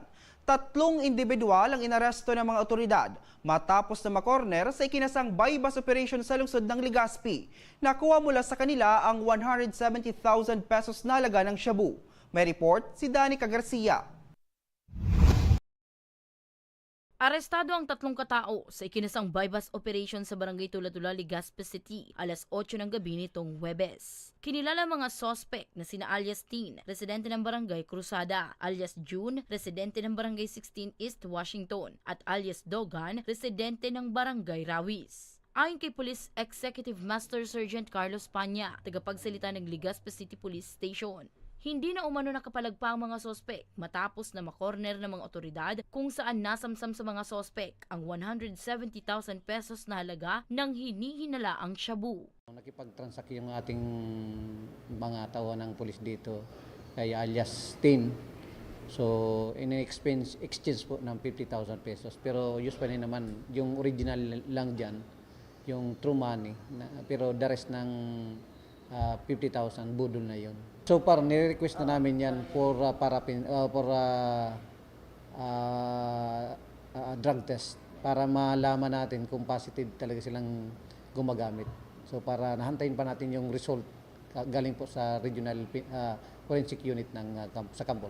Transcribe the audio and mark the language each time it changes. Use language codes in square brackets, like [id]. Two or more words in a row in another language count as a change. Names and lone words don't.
[tl] 3 individual ang inaresto ng mga otoridad matapos na makorner sa ikinasang [en] bypass operation [tl] sa lungsod ng Legazpi. Nakuha mula sa kanila ang 170,000 pesos na halaga ng shabu. May report si Danica Garcia. Arestado ang 3 katao sa ikinasang [en] bypass operation [tl] sa Barangay Tula-Tula, Legazpi City, alas 8 ng gabi nitong Huwebes. Kinilala mga suspect na sina alias Teen, residente ng Barangay Cruzada, alias June, residente ng Barangay 16 East Washington, at alias Dogan, residente ng Barangay Rawis. Ayon kay Police Executive Master Sergeant Carlos Panya, tagapagsalita ng Legazpi City Police Station, hindi na umano nakapalagpa ang mga sospek matapos na makorner ng mga otoridad kung saan nasamsam sa mga sospek ang 170,000 pesos na halaga ng hinihinalaang shabu. Nakipag-transact yung ating mga tauhan ng pulis dito kay alias Tin. So, in-exchange po ng 50,000 pesos. Pero usually naman, yung original lang dyan, yung [en] true money. [tl] Pero [en] the rest [tl] ng 50,000 budol na yon. [en] So far, [tl] nire-request na namin yan for [en] drug test [tl] para malaman natin kung positive talaga silang gumagamit. So para nahantayin pa natin yung result galing po sa [en] regional forensic unit [tl] sa Campola.